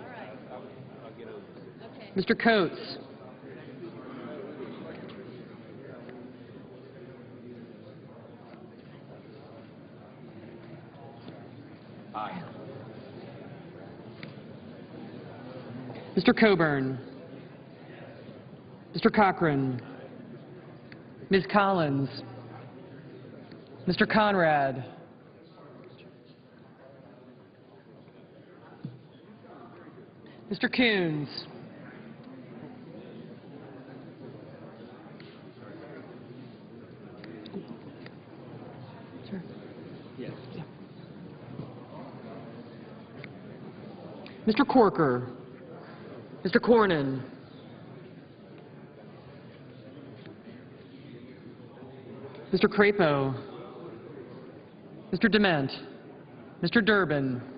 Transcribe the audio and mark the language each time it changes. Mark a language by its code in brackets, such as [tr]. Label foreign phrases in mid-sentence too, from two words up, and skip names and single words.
[en] Mr. Coates. Mr. Coburn. Mr. Cochran. Ms. Collins. Mr. Conrad. Mr. Coons. Sure. Yeah. Mr. Corker. Mr. Cornyn. Mr. Crapo. Mr. Dement. Mr. Durbin.